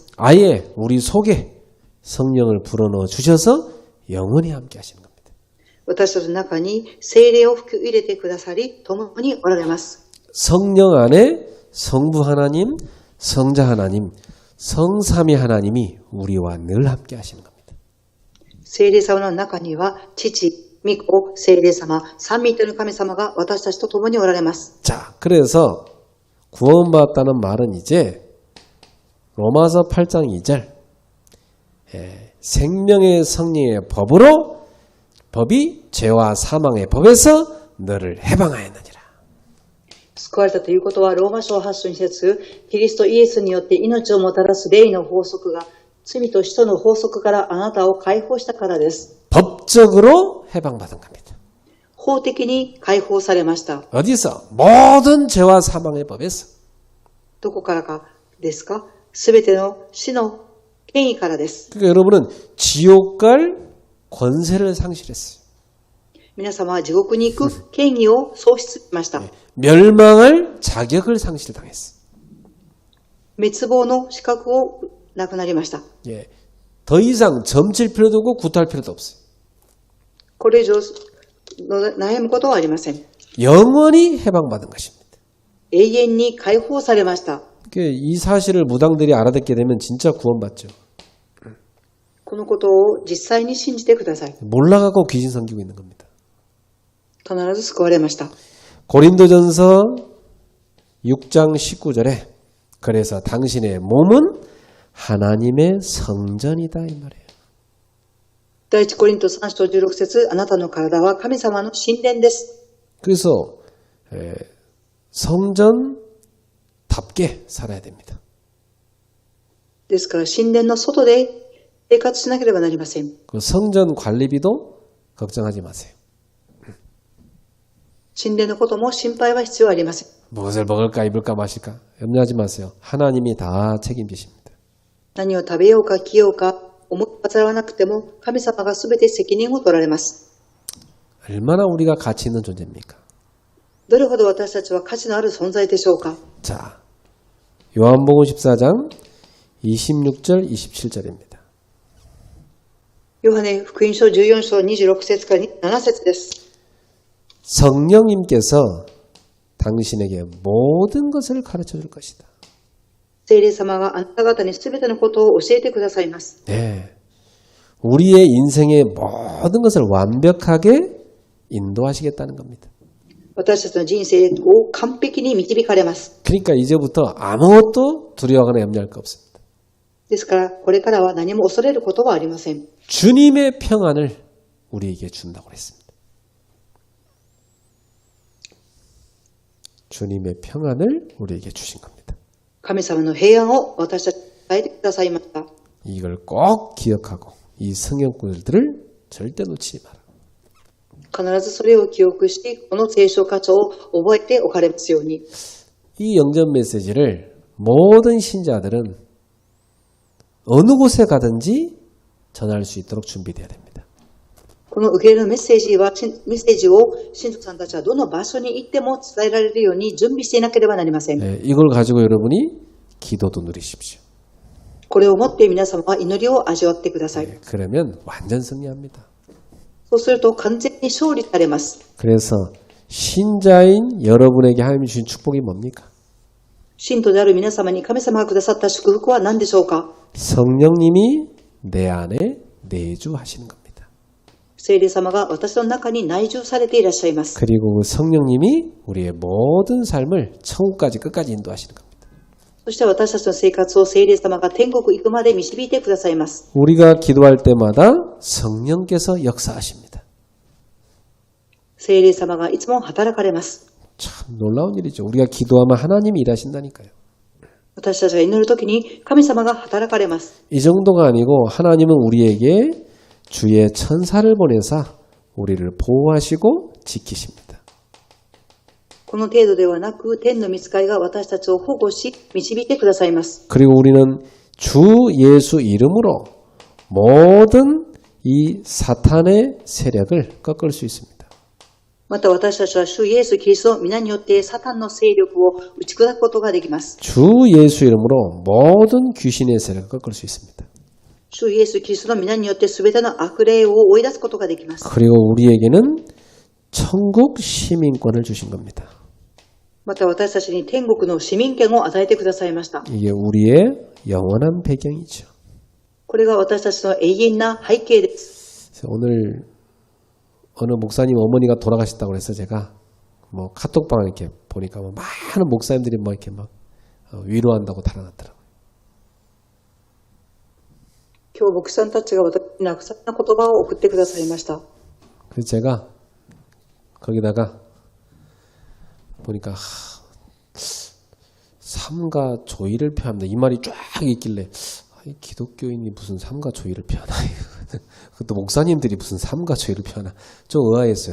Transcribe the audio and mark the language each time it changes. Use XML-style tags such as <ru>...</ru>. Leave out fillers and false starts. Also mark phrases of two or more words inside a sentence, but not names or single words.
<ko>아예 우리 속에 성령을 불어넣어 주셔서 영원히 함께 하시는 겁니다.</ko> <ja>私たちの中に聖霊を吹き入れてくださり、共におられます。</ja> <ko>성령 안에 성부 하나님, 성자 하나님, 성삼위 하나님이 우리와 늘 함께 하시는 겁니다.</ko> <ja>聖霊様の中には父、御子、聖霊様、三位一体の神様が私たちと共におられます。</ja> <ko>자, 그래서 구원받았다는 말은 이제 로마서 8장 2절 생명의 성령의 법이 죄와 사망의 법에서 너를 해방하였느니라.</ko> <ja>救われたということは、ローマ書8章2節、キリストイエスによって命をもたらす霊の法則が、罪と死との法則からあなたを解放したからです。</ja> <ko>법적으로 해방받은 겁니다.</ko> <ja>法的に解放されました。</ja> <ko>어디서? 모든 죄와 사망의 법에서.</ko> <ja>どこからかですか？すべての死の権威からです。</ja> <ko>그러니까 여러분은 지옥 갈 권세를 상실했어요.</ko> <ja>皆様は地獄に行く権威を喪失しました。</ja> <ko>멸망할 자격을 상실당했어요.</ko> <ja>滅亡の資格をなくなりました。</ja> <ko>예, 더 이상 점칠 필요도 없고 구할 필요도 없어요.</ko> <ja>これ以上悩むことはありません。</ja> <ko>영원히 해방받은 것입니다.</ko> <ja>永遠に解放されました。</ja> <ko>이 사실을 무당들이 알아듣게 되면 진짜 구원받죠.</ko> <ja>このことを実際に信じてください。</ja> <ko>몰라가고 귀신 섬기고 있는 겁니다.</ko> <ja>必ず救われました。</ja> <ko>고린도전서 6장 19절에 그래서 당신의 몸은 하나님의 성전이다 이 말이에요.</ko> <ja>第一コリント3章16節、あなたの体は神様の神殿です。</ja> <ko>그래서 성전답게 살아야 됩니다.</ko> <ja>ですから神殿の外で生活しなければなりません。</ja> <ko>그 성전 관리비도 걱정하지 마세요.</ko> <ja>神殿のことも心配は必要ありません。</ja> <ko>무엇을 먹을까 입을까 마실까 염려하지 마세요. 하나님이 다 책임지십니다.</ko> <ja>何を食べようか着ようか思い煩わなくても神様がすべて責任を取られます。</ja> <ko>얼마나 우리가 가치 있는 존재입니까?</ko> <ja>どれほど私たちは価値のある存在でしょうか。</ja> <ko>자, 요한복음 14장 26절 27절입니다.</ko> <ja>ヨハネ福音書14章26節から7節です。</ja> <ko>성령님께서 당신에게 모든 것을 가르쳐 줄 것이다.</ko> <ja>聖霊様があなた方にすべてのことを教えてくださいます。</ja> <ko>네, 우리의 인생의 모든 것을 완벽하게 인도하시겠다는 겁니다.</ko> <ja>私たちの人生を完璧に導かれます。</ja> <ko>그러니까 이제부터 아무것도 두려워하거나 염려할 거 없습니다.</ko> <ja>ですから、これからは何も恐れることはありません。</ja> <ko>주님의 평안을 우리에게 준다고 했습니다. 주님의 평안을 우리에게 주신 겁니다.</ko> <ja>神様の平安を私たちに与えてくださいました。</ja> <ko>이걸 꼭 기억하고 이 성경구절들을 절대 놓치지 마라.</ko> <ja>必ずそれを記憶し、この聖書箇所を覚えておかれますように。</ja> <ko>이 영전 메시지를 모든 신자들은 어느 곳에 가든지 전할 수 있도록 준비되어야 됩니다.</ko> <ja>この受け入れるメッセージを信徒さんたちはどの場所に行っても伝えられるように準備していなければなりません。</ja> <ko>이걸 가지고 여러분이 기도도 누리십시오.</ko> <ja>これをもって皆様は祈りを味わってください。</ja> <ko>그러면 완전 승리합니다.</ko> <ja>そうすると完全に勝利されます。</ja> <ko>그래서 신자인 여러분에게 하나님이 주신 축복이 뭡니까?</ko> <ja>信徒である皆様に神様がくださった祝福は何でしょうか？</ja> <ko>성령님이 내 안에 내주하시는 겁니다.</ko> <ja>聖霊様が私の中に内住されていらっしゃいます。</ja> <ko>그리고 그 성령님이 우리의 모든 삶을 천국까지 끝까지 인도하시는 겁니다.</ko> <ja>そして私たちの生活を聖霊様が天国行くまで導いてくださいます。</ja> <ko>우리가 기도할 때마다 성령께서 역사하십니다.</ko> <ja>聖霊様がいつも働かれます。</ja> <ko>참 놀라운 일이죠. 우리가 기도하면 하나님이 일하신다니까요.</ko> <ja>私たちが祈るときに神様が働かれます。</ja> <ko>이 정도가 아니고 하나님은 우리에게 주의 천사를 보내사 우리를 보호하시고 지키십니다.</ko> <ja>この程度ではなく、天の御使いが私たちを保護し、導いてくださいます。</ja> <ko>그리고 우리는 주 예수 이름으로 모든 이 사탄의 세력을 꺾을 수 있습니다.</ko> <ja>また私たちは主イエス・キリストの皆によってサタンの勢力を打ち砕くことができます。</ja> <ko>주 예수 이름으로 모든 귀신의 세력을 꺾을 수 있습니다.</ko> <ja>主イエス・キリストの皆によって全ての悪霊を追い出すことができます。</ja> <ko>그리고 우리에게는 천국 시민권을 주신 겁니다.</ko> <ja>また私たちに天国の市民権を与えてくださいました。</ja> <ko>이게 우리의 영원한 배경이죠.</ko> <ja>これが私たちの永遠な背景です。</ja> <ko>오늘 어느 목사님 어머니가 돌아가셨다고 해서 제가 뭐 카톡방 이렇게 보니까 뭐 많은 목사님들이 뭐 이렇게 막 위로한다고 달아놨더라고요.</ko> <ja>今日牧師さんたちが私にたくさんの言葉を送ってくださいました。</ja> <ko>그래서 제가 거기다가 보니까 삼가 조의를 표합니다. 이 말이 쫙 있길래 이 기독교인이 무슨 삼가 조의를 표하나 그것도 목사님들이 무슨 삼가 조의를 표하나 좀 의아했어요.</ko>